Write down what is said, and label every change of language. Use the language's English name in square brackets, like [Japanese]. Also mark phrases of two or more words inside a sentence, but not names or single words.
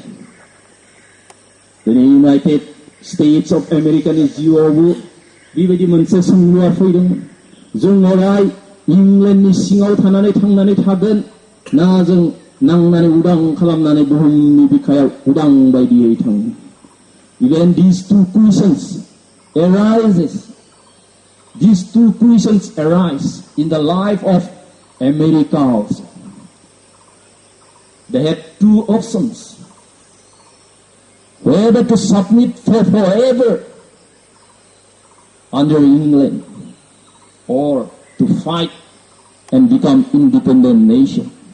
[Bodo] दिनै इउनाइटेड स्टेट्स अफ आमेरिकानि जिउआवबो बेबायदि मोनसे सोंलुआ फैदोंमोन. जों अराय इंलेन्डनि सिङाव थांनानै थागोन ना जों नांनानै उदां खालामनानै बुहुमनि बिखायाव उदां बायदियै थांगोन. [English] Even these two questions arises. These two questions arise in the life of America also. They had two options. Whether to submit for forever under England or to fight and become independent nation.